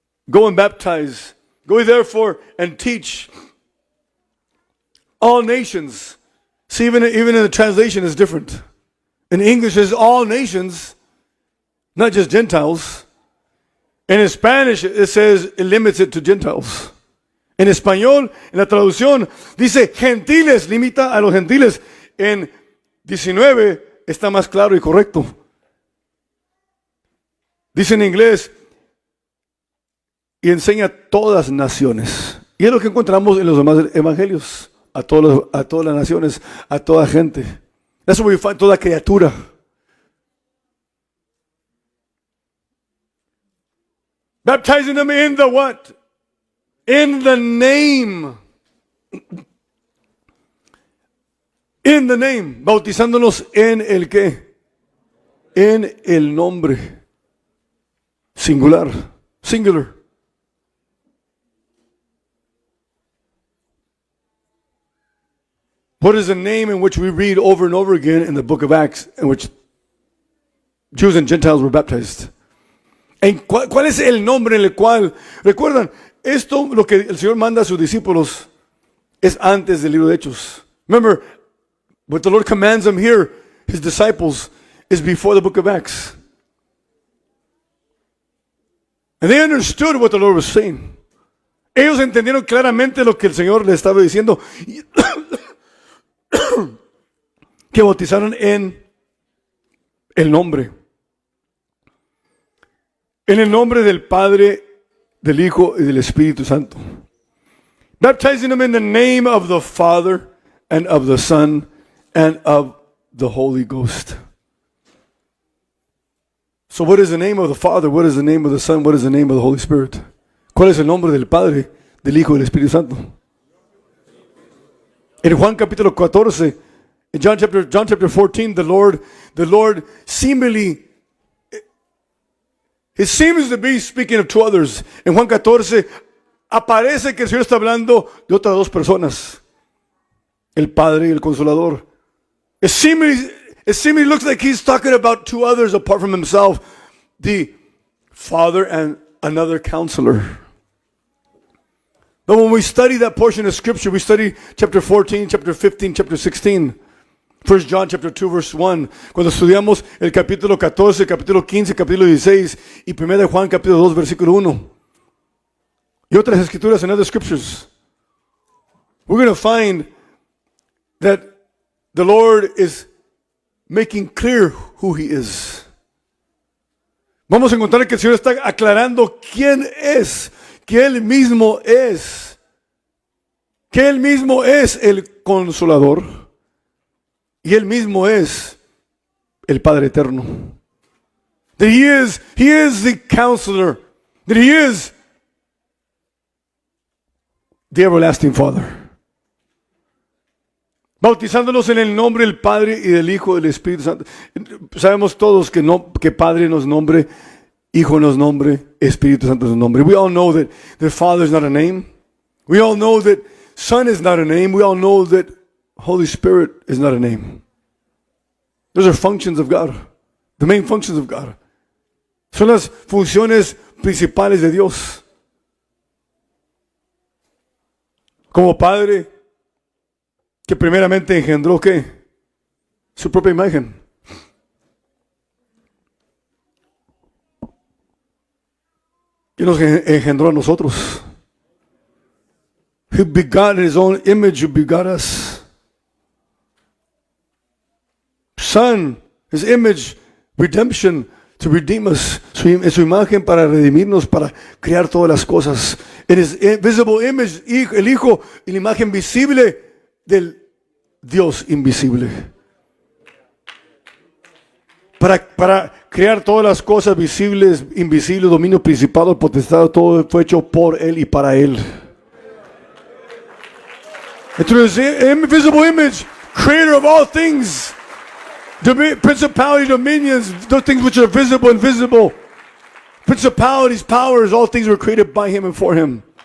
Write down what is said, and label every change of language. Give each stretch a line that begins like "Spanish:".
English: Go and baptize. Go therefore and teach all nations. See, even in the translation is different. In English, it's all nations, not just Gentiles. In Spanish, it says it limits it to Gentiles.
Spanish: En español, en la traducción, dice gentiles, limita a los gentiles. En 19 está más claro y correcto. Dice en inglés, y enseña a todas naciones. Y es lo que encontramos en los demás evangelios. A todas las naciones, a toda gente.
English: That's where we find
Spanish: toda criatura.
English: Baptizing them in the what? In the name. In the name.
Spanish: Bautizándonos en el qué? En el nombre. Singular. Singular.
English: What is the name in which we read over and over again in the book of Acts, in which Jews and Gentiles were baptized?
Spanish: ¿Cuál es el nombre en el cual, recuerdan, esto lo que el Señor manda a sus discípulos es antes del libro de Hechos?
English: Remember, what the Lord commands them here, His disciples, is before the book of Acts. And they understood what the Lord was saying.
Spanish: Ellos entendieron claramente lo que el Señor les estaba diciendo. Que bautizaron en el nombre. En el nombre del Padre, del Hijo y del Espíritu Santo.
English: Baptizing them in the name of the Father and of the Son and of the Holy Ghost. So what is the name of the Father? What is the name of the Son? What is the name of the Holy Spirit?
Spanish: ¿Cuál es el nombre del Padre, del Hijo y del Espíritu Santo? En Juan capítulo 14,
English: in John chapter 14, the Lord seemingly, He seems to be speaking of two others.
Spanish: En Juan 14 aparece que el Señor está hablando de otras dos personas, el Padre y el Consolador.
English: It seemingly looks like He's talking about two others apart from Himself, the Father and another Counselor. But when we study that portion of Scripture, we study chapter 14, chapter 15, chapter 16. 1 John chapter 2 verse 1.
Spanish: Cuando estudiamos el capítulo 14, capítulo 15, capítulo 16 y 1 de Juan capítulo 2 versículo 1. y otras escrituras
English: and other scriptures, we're going to find that the Lord is making clear who He is.
Spanish: Vamos a encontrar que el Señor está aclarando quién es, que Él mismo es, que Él mismo es el Consolador y Él mismo es el Padre Eterno.
English: That He is the Counselor, that He is the Everlasting Father.
Spanish: Bautizándolos en el nombre del Padre y del Hijo y del Espíritu Santo. Sabemos todos que Padre nos nombre, Hijo nos nombre, Espíritu Santo nos nombre.
English: We all know that the Father is not a name. We all know that Son is not a name. We all know that Holy Spirit is not a name. Those are functions of God. The main functions of God.
Spanish: Son las funciones principales de Dios. Como Padre, que primeramente engendró ¿qué? Su propia imagen. Y nos engendró a nosotros.
English: He begot in His own image, who begot us. Son, His image, redemption, to redeem us.
Spanish: En su imagen para redimirnos, para crear todas las cosas. En
English: His visible image,
Spanish: el Hijo, en la imagen visible del Dios invisible. Para crear todas las cosas visibles, invisibles, dominio, principado, potestad, todo fue hecho por Él y para Él.
English: Through His invisible image, creator of all things, principality, dominions, those things which are visible and invisible, principalities, powers, all things were created by Him and for Him.